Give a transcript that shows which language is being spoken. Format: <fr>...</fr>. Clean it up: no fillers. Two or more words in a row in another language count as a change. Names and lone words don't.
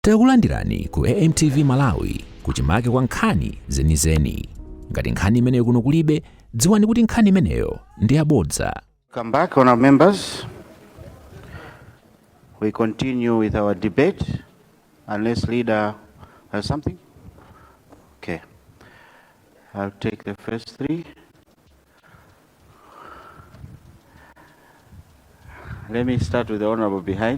<ny>Takulandirani ku AMTV Malawi kuchimake kwa nkhani zenizeni. Ngati nkhani imeneyo kuno kulibe, dziwani kuti nkhani imeneyo ndi yabodza.</ny> <en>Come back, honorable members. We continue with our debate, unless leader has something. Okay. I'll take the first three. Let me start with the honorable behind.</en>